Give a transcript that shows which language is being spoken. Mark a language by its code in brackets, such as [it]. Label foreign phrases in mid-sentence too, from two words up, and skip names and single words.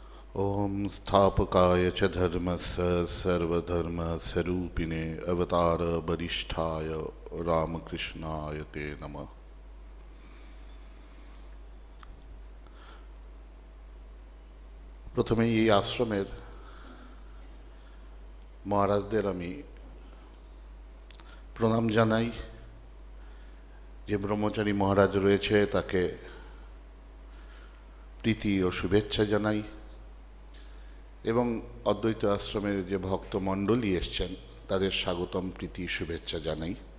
[sa] ओम स्थापकाय च धर्मस्य सर्वधर्मस्वरूपिणे अवतार वरिष्ठाय रामकृष्णाय ते नमः। [bn] प्रथमे এই আশ্রমের মহারাজদের আমি প্রণাম জানাই। যে ব্রহ্মচারী মহারাজ রয়েছে তাকে প্রীতি ও শুভেচ্ছা জানাই এবং অদ্বৈত আশ্রমের যে ভক্ত মণ্ডলী এসছেন তাদের স্বাগতম প্রীতি শুভেচ্ছা জানাই।